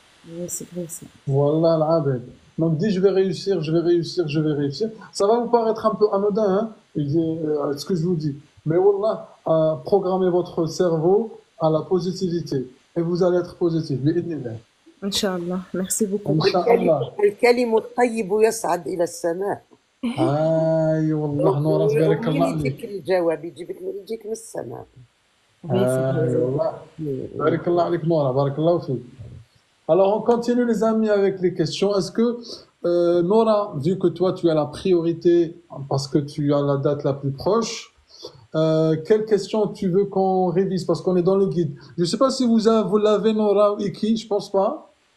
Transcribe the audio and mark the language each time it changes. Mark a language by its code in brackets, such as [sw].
[fr] Oui, c'est vrai, ça. Voilà l'adab. Donc dis je vais réussir, je vais réussir, je vais réussir. Ça va vous paraître un peu anodin, hein, ce que je vous dis. Mais wallah, programmez votre cerveau à la positivité. Et vous allez être positif. [ar] بإذن [fr] Inch'Allah. Merci beaucoup. [ar] الله. الكلم الطيب يصعد إلى السماء. اي والله نور تبارك الله ومين عليك. يجيك الجواب يجيك من السماء. اي والله بارك الله عليك نورا, بارك الله فيك. [fr] Alors on continue les amis avec les questions. Est-ce que Nora, vu que toi tu as la priorité parce que tu as la date la plus proche, quelle question tu veux qu'on révise parce qu'on est dans le guide. Je sais pas si vous l'avez Nora ou Iki, je pense pas.